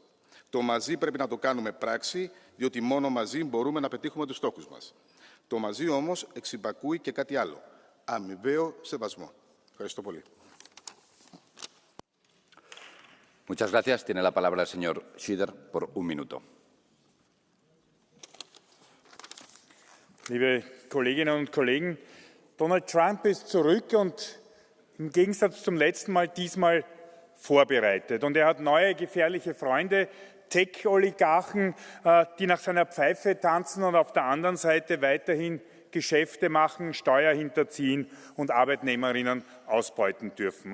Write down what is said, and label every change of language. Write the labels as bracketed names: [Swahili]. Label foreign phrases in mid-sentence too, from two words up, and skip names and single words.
[Greek] Το μαζί πρέπει να το κάνουμε πράξη, διότι μόνο μαζί μπορούμε να πετύχουμε τους στόχους μας. Το μαζί όμως εξυπακούει και κάτι άλλο. Αμοιβαίο σεβασμό. Ευχαριστώ πολύ. [Spanish] Muchas gracias. Tiene la palabra el señor Schieder por un minuto. [German] Liebe Kolleginnen und Kollegen, Donald Trump ist zurück und im Gegensatz zum letzten Mal diesmal vorbereitet. Und er hat neue gefährliche Freunde, Tech-Oligarchen, die nach seiner Pfeife tanzen und auf der anderen Seite weiterhin Geschäfte machen, Steuer hinterziehen und Arbeitnehmerinnen ausbeuten dürfen.